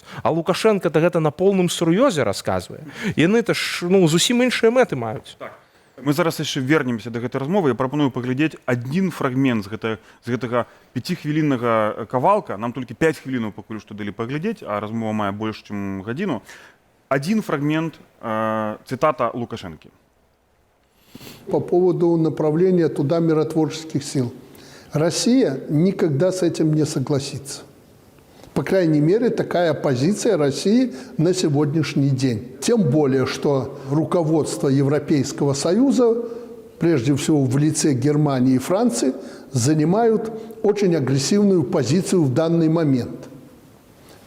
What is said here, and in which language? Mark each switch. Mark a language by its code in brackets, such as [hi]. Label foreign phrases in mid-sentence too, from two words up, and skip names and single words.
[be] А Лукашенко гэта на полным сур'ёзе расказвае. Яны-то ж, ну, зусім іншыя мэты маюць. Так. Мы зараз яшчэ вернемся да гэтай размовы. Я прапаную паглядзець адзін фрагмент з гэтага 5-хвіліннага кавалка. Нам толькі 5 хвілінаў пакуль што далі паглядзець, а размова мае больш, чым гадзіну. Адзін фрагмент, цытата Лукашэнкі. [ru] По поводу направления туда миротворческих сил. Россия никогда с этим не согласится. По крайней мере, такая позиция России на сегодняшний день. Тем более, что руководство Европейского Союза, прежде всего в лице Германии и Франции, занимают очень агрессивную позицию в данный момент.